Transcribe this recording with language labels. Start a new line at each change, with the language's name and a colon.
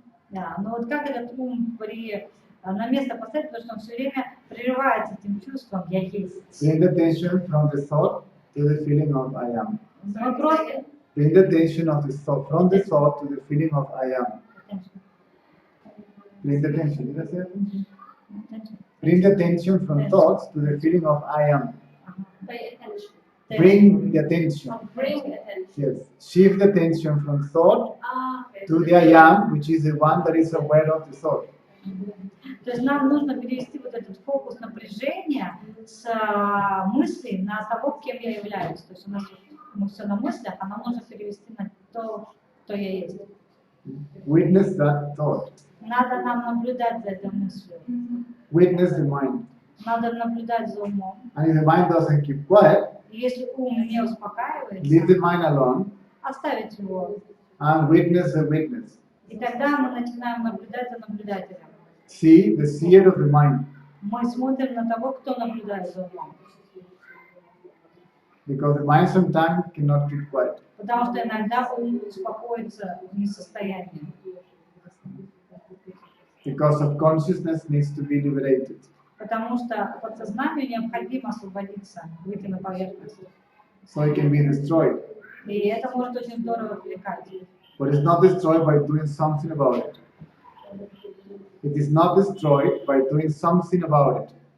Russian: Да, но вот как этот ум на место поставить, потому что он все время прерывается этим чувством «я есть».
English: Bring the attention from the thought to the feeling of I am.
Russian: Мы просто...
English: Bring the attention of the thought, from the thought to the feeling of I am. Bring the attention. Did I say attention? Bring the attention from thoughts to the feeling of I am. Pay attention. Bring the attention. Bring attention. Yes. Shift the attention from thought Okay. to the I am, which is the one that is aware of the thought.
Russian: То есть нам нужно перевести вот этот фокус напряжения с мысли на того, кем я являюсь. То есть у нас мы все на мыслях, а нам нужно перевести на то, кто я есть.
English: Witness that thought.
Russian: Надо нам наблюдать за этой мыслью.
English: Witness the mind.
Russian: Надо наблюдать за умом.
English: And if the mind doesn't keep quiet,
Russian: И если ум не
English: leave
Russian: успокаивается,
English: the mind alone
Russian: оставить его.
English: and witness the witness.
Russian: И тогда мы начинаем наблюдать за наблюдателем.
English: See the seer of the mind.
Russian: Мы смотрим на того, кто наблюдает за умом.
English: Because the mind sometimes cannot keep quiet.
Russian: Потому что иногда ум успокоиться не в состоянии.
English: Because of consciousness needs to be liberated.
Russian: Потому что подсознанию необходимо освободиться, выйти на поверхность.
English: So it can be destroyed.
Russian: И это может очень здорово отвлекать.
English: But it's not destroyed by doing something about it. It is not destroyed by doing something about it.